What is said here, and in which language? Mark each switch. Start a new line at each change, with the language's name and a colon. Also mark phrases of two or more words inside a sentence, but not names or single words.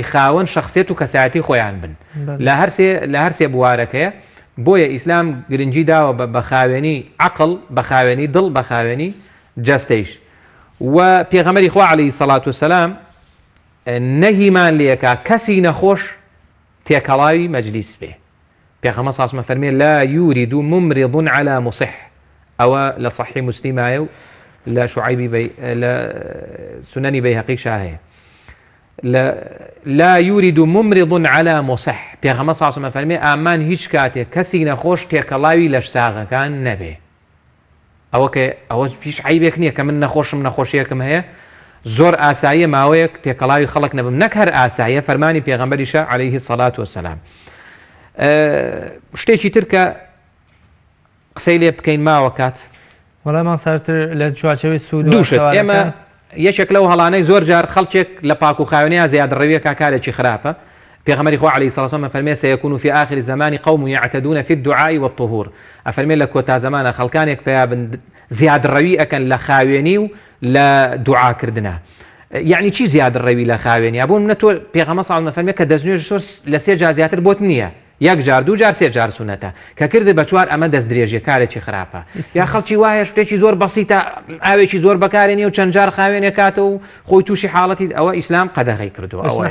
Central Kurdish: خاوەن شخصیت و کەسایەتی خۆیان بن لە هەر سێ بوارەکەیە بۆیە ئیسلام گرنگی داوە بە خاوێنی عەقڵ بە خاوێنی دڵ بە خاوێنی جەستەیش و پێغەمبەری خوا
Arabic: عەلەیهی سەڵات وسەلام
Central Kurdish: نەهیمان لێکا کەسی نەخۆش تێکەڵاوی مەجلیس بێ پێغەمبەر
Arabic: سەڵڵاهو عەلەیهی وسەلەم
Central Kurdish: فەرمێ
Arabic: لا يورد ممرض على مصح
Central Kurdish: ئەوە لە صحیح موسلیمایە و لە شوعیبی لە سنەنی بەیهەقیشا هەیە
Arabic: لا يورد ممرض على مصح
Central Kurdish: پێغەمبەر
Arabic: سەڵڵاهو عەلەیهی وسەلەم
Central Kurdish: فەرمێ ئامان هیچ کاتێک کەسی نەخۆش تێکەڵاوی لە ساغەکان نەبێ ئەوە پیش عیبێک نییە کە من نەخۆشم نەخۆشیەکم هەیە زۆر ئاساییە ماوەیەک تێکەڵاوی خەڵک نەبم نەک هەر ئاساییە فەرمانی پێغەمبەریشە
Arabic: عەلەیهی سەڵات وەسەلام
Central Kurdish: شتێکی تر کە قسەی لێ بکەین ماوە کات وەڵامان سەرتر لە چوارچەوەی سوود دووشت ئێمە یەکێک لەو هەڵانەی زۆر جار خەڵکێک لە پاک و خاوێنیان زیادڕەویەکە کارێکی خراپە پێغەمبەری خوا
Arabic: عەلەیهی سەڵات وسەلام
Central Kurdish: فەرمێ
Arabic: سەیەکون في آخر الزمان قوم يعتدون في الدعاء والطهور
Central Kurdish: ئەفەرمێ لە کۆتا زمانە خەڵکانێک پێیا بن زیادڕەوی ئەکەن لە خاوێنی و لە دوعاکردنە یعنی چی زیادڕەوی لە خاوێنی بۆ منە تۆ پێغەمبەر
Arabic: سەڵڵاهو عەلەیهی وسەلەم
Central Kurdish: فەرمێ کە دەستنوێژ لە سێ جار زیاتر بۆت نییە یەک جار دوو جار سێ جار سونەتە کە کردی بە چوار ئەمە دەست درێژیە کارێکی خراپە یا خەڵکی وایە شتێکی زۆر بەسیتە ئاوێکی زۆر بەکارێنی و چەند جار خاوێنێ کاتە و خۆی تووشی حاڵەتی ئەوە ئیسلام قەدەغەی کردووە ئەوە